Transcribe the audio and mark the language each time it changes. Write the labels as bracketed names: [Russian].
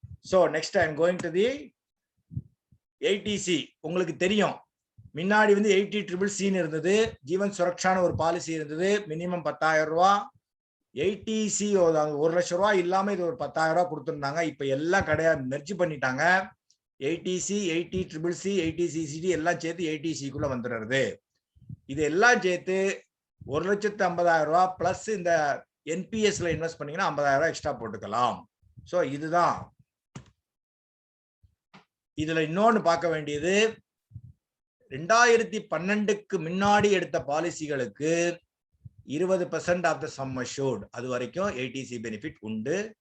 [English] So next I am going to the 80C. [Tamil] உங்களுக்கு தெரியும், முன்னாடி வந்து 80CCC இருந்தது, ஜீவன் சுரக்ஷான ஒரு பாலிசி இருந்தது, மினிமம் 10,000 ரூபா. 80C 1 லட்சம் ரூபாய் இல்லாம இது ஒரு 10,000 ரூபாய் கொடுத்துருந்தாங்க. இப்ப எல்லாம் கிடையாது, மெர்ஜ் பண்ணிட்டாங்க. 80C, 80CCC, 80CCD எல்லாம் சேர்த்து 80C வந்துடுறது. இது எல்லாம் சேர்த்து 1,50,000 ரூபாய் பிளஸ் இந்த என்பிஎஸ்ல இன்வெஸ்ட் பண்ணீங்கன்னா 50,000 ரூபாய் எக்ஸ்ட்ரா போட்டுக்கலாம். ஸோ இதுதான். இதுல இன்னொன்னு பார்க்க வேண்டியது, 2012க்கு முன்னாடி எடுத்த பாலிசிகளுக்கு 20% ஆஃப் த சம் அஷ்யூர்ட், அது வரைக்கும் 80C பெனிஃபிட் உண்டு.